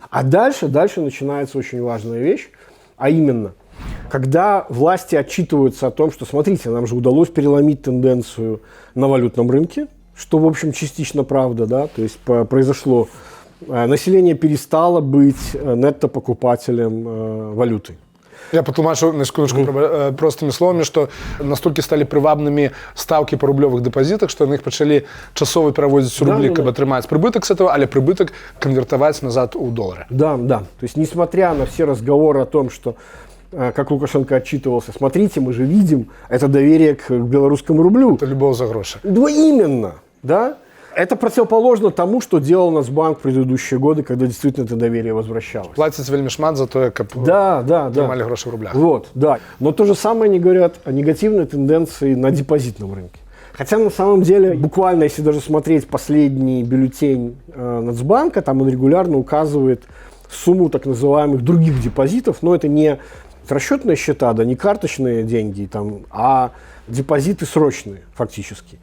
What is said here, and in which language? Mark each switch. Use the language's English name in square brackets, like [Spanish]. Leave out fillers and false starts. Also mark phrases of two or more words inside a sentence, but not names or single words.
[Russian] А дальше начинается очень важная вещь, а именно, когда власти отчитываются о том, что, смотрите, нам же удалось переломить тенденцию на валютном рынке, что, в общем, частично правда, да, то есть произошло, население перестало быть нетто-покупателем валюты. [Belarusian] Я патлумачу [Russian] на секундочку [Belarusian] простымі словамі, што настолькі сталі прывабнымі стаўкі па рублёвых дэпазітах, што яны іх пачалі часова пераводзіць у рублі, каб атрымаць прыбытак з этого, але прыбытак канвертаваць назад у доллары. [Russian] Да. То есть, несмотря на все разговоры о том, что, как Лукашенко отчитывался, смотрите, мы же видим это доверие к белорусскому рублю. Это любовь за гроши. Ну, именно, да. Это противоположно тому, что делал Нацбанк в предыдущие годы, когда действительно это доверие возвращалось. Платить [Belarusian] вельмі шмат [Russian] за то, как принимали гроши в рублях. Вот, да. Но то же самое они говорят о негативной тенденции на депозитном рынке. Хотя на самом деле, буквально, если даже смотреть последний бюллетень Нацбанка, там он регулярно указывает сумму так называемых других депозитов, но это не расчетные счета, да, не карточные деньги, там, а депозиты срочные, фактически.